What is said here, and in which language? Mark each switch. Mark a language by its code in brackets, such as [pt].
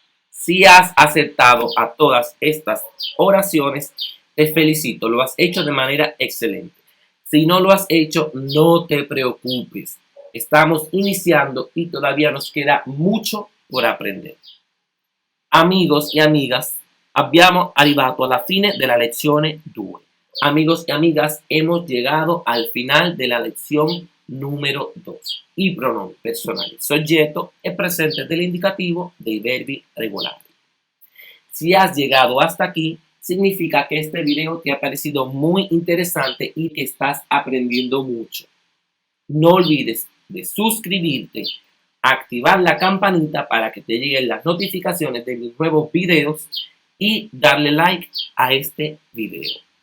[es] Si has acertado a todas estas oraciones, te felicito, lo has hecho de manera excelente. Si no lo has hecho, no te preocupes. Estamos iniciando y todavía nos queda mucho por aprendere. [it] Amigos e amigas, abbiamo arrivato alla fine della lezione 2. [es] Amigos y amigas, hemos llegado al final de la lección número 2. [it] I pronomi personali soggetto e presente dell'indicativo dei verbi regolari. [es] Si has llegado hasta aquí, significa que este video te ha parecido muy interesante y que estás aprendiendo mucho. No olvides de suscribirte, activar la campanita para que te lleguen las notificaciones de mis nuevos videos y darle like a este video.